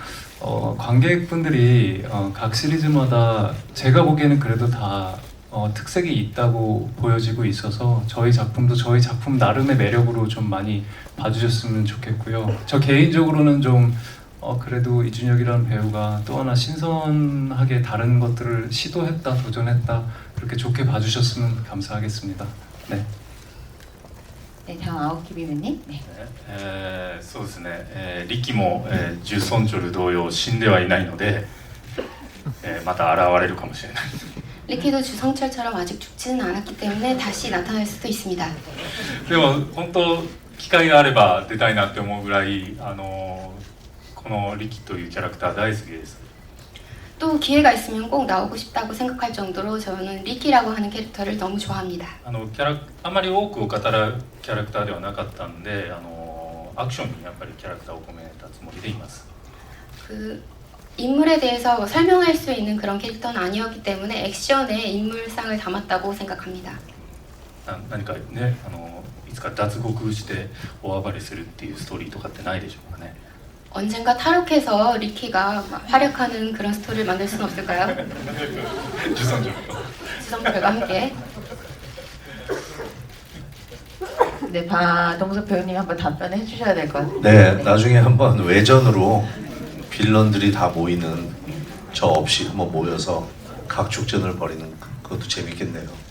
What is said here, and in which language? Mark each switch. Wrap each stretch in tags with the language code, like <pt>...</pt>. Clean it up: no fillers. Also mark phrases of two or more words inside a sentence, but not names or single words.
<ko>관객분들이 각 시리즈마다 제가 보기에는 그래도 다 특색이 있다고 보여지고 있어서 저희 작품도 저희 작품 나름의 매력으로 좀 많이 봐주셨으면 좋겠고요. 저 개인적으로는 좀 그래도 이준혁이라는 배우가 또 하나 신선하게 다른 것들을 시도했다, 도전했다 그렇게 좋게 봐주셨으면 감사하겠습니다. 네. 네, 다음 아오키 배우님. 네.</ko> <ja>そうですね、力も、ジュソンチョル同様死んではいないので、また現れるかもしれない。</ja> <ko>리키도 주성철처럼 아직 죽지는 않았기 때문에 다시 나타날 수도 있습니다.</ko> <ja>でも本当機会があれば出たいなって思うぐらいこの力というキャラクター大好きです。</ja> <ko>또 기회가 있으면 꼭 나오고 싶다고 생각할 정도로 저는 리키라고 하는 캐릭터를 너무 좋아합니다.</ko> <ja>あまり多くを語るキャラクターではなかったんでアクションにやっぱりキャラクターを込めたつもりでいます。</ja> <ko>그 인물에 대해서 설명할 수 있는 그런 캐릭터는 아니었기 때문에 액션에 인물상을 담았다고 생각합니다.</ko> <ja>何かねいつか脱獄して大暴れするっていうストーリーとかってないでしょうかね。</ja> <ko>언젠가 탈옥해서 리키가 막 활약하는 그런 스토리를 만들 수는 없을까요? 주성철과 함께. 네, 바동석 배우님 한번 답변해 주셔야 될 것 같아요. 네, 나중에 한번 외전으로 빌런들이 다 모이는 저 없이 한번 모여서 각축전을 벌이는 그것도 재밌겠네요.</ko>